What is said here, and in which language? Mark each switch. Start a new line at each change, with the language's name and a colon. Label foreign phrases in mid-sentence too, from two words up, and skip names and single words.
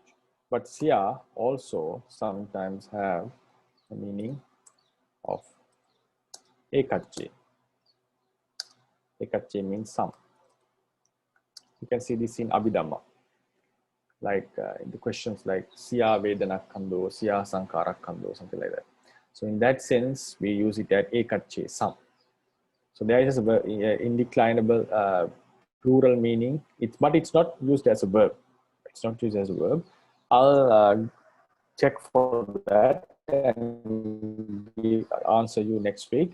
English: But sia also sometimes have the meaning of ekacche. Ekacche means some. You can see this in Abhidhamma, like in the questions like
Pali: siya vedana kando, siya sankara kando,
English: something like that. So in that sense, we use it at ekacche, some. So there is a indeclinable plural meaning, but it's not used as a verb. It's not used as a verb. I'll check for that and answer you next week.